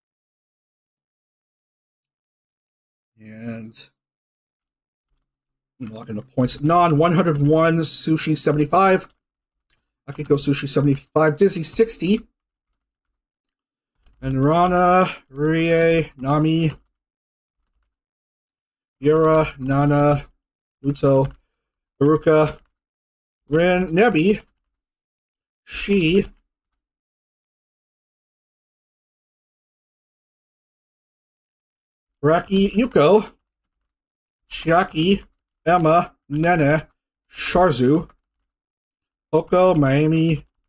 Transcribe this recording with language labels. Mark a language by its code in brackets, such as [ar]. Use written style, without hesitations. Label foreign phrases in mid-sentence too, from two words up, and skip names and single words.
[en] And lock in the points. Non 101, Sushi 75. Akiko Sushi 75, Dizzy 60. And Rana, Rie, Nami, Yura, Nana, Uto, Baruka, Rin, Nebi, Shi, Raki, Yuko, Chiaki, Emma, Nene, Sharzu, Oko, Miami,